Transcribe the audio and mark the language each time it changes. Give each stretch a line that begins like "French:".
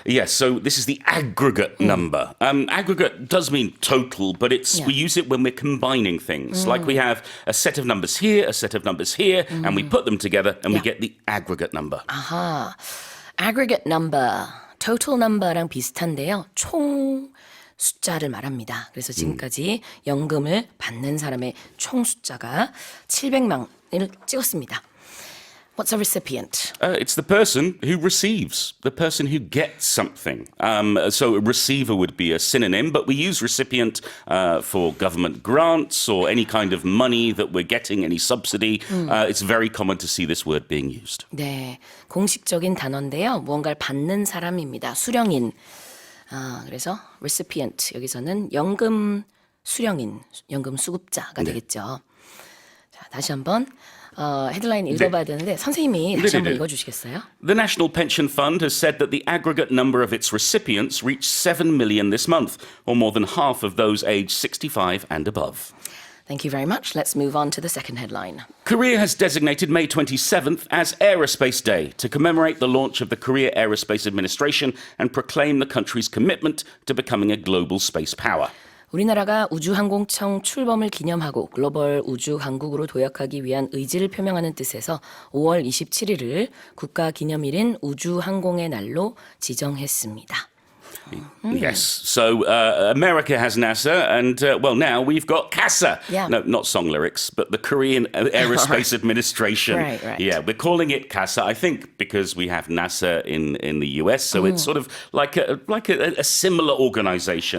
English: So this is the aggregate number. Aggregate does mean total, but we use it when we're combining things. Like we have a set of numbers here, a set of numbers here, and we put them together and we get the aggregate number. Aggregate number, total number랑
Korean: 비슷한데요. 총 숫자를 말합니다. 그래서 지금까지 연금을 받는 사람의 총 숫자가 700만을 찍었습니다.
English: What's a recipient? It's the person who receives, the person who gets something. So a receiver would be a synonym, but we use recipient for government grants or any kind of money that we're getting, any subsidy. It's very common to see this word being used.
Korean: 네, 공식적인 단어인데요. 무언가를 받는 사람입니다. 수령인. 그래서 recipient, 여기서는 연금 수령인, 연금 수급자가 되겠죠. 자, 다시 한번 헤드라인 읽어봐야 되는데 선생님이 다시 한번 읽어주시겠어요?
English: The National Pension Fund has said that the aggregate number of its recipients reached 7 million this month, or more than half of those aged 65 and above. Thank you very much. Let's move on to the second headline. Korea has designated May 27th as Aerospace Day to commemorate the launch of the Korea Aerospace Administration and proclaim the country's commitment to becoming a global space power.
Korean: 우리나라가 우주항공청 출범을 기념하고 글로벌 우주 강국으로 도약하기 위한 의지를 표명하는 뜻에서 5월 27일을 국가기념일인 우주항공의 날로 지정했습니다.
English: Yes. So America has NASA, and now we've got CASA. Yeah. No, not song lyrics, but the Korean Aerospace Administration. Right. Yeah, we're calling it CASA, I think, because we have NASA in the US, so it's sort of like a similar organization.